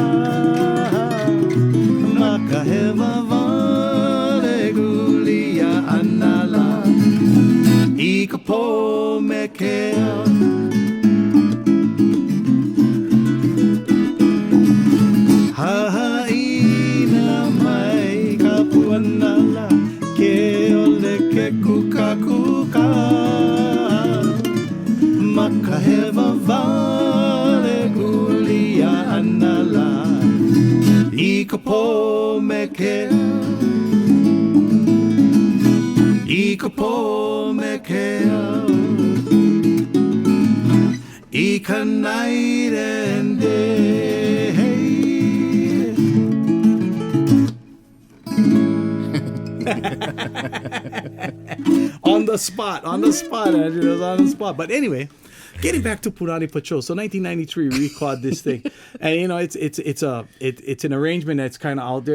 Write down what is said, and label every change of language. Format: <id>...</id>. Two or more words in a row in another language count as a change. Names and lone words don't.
<haw>Makaha vale gulia anala I ka po me kea Haina mai ka puanala ke ole ke kuka kuka Makaha vale gulia anala I ka po me kea I ka po me kea I ka</haw> <en>night and day on the spot, Andrew. It was on the spot. But anyway, getting back to Punani Patrol. So 1993, we recorded this thing, and you know, it's an arrangement that's kind of out there.</en>